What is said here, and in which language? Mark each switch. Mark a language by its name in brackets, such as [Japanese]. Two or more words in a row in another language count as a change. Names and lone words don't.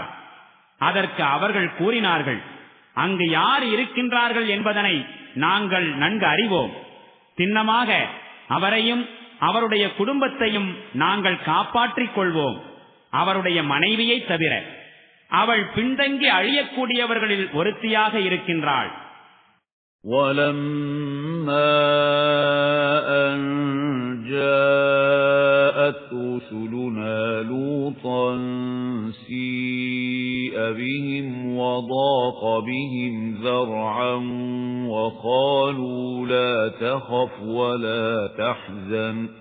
[Tamil] அதற்கு அவர்கள் கூறினார்கள், அங்கு யார் இருக்கின்றார்கள் என்பதனை நாங்கள் நன்கு அறிவோம். சின்னமாக அவரையும் அவருடைய குடும்பத்தையும் நாங்கள் காப்பாற்றிக் கொள்வோம், அவருடைய மனைவியை தவிர. அவள் பின்தங்கி அழியக்கூடியவர்களில் ஒருத்தியாக இருக்கின்றாள். [Arabic] وَلَمَّا أَنْ جَاءَ رسلنا لوطا سيء بهم وضاق بهم ذرعا وقالوا لا تخف ولا تحزن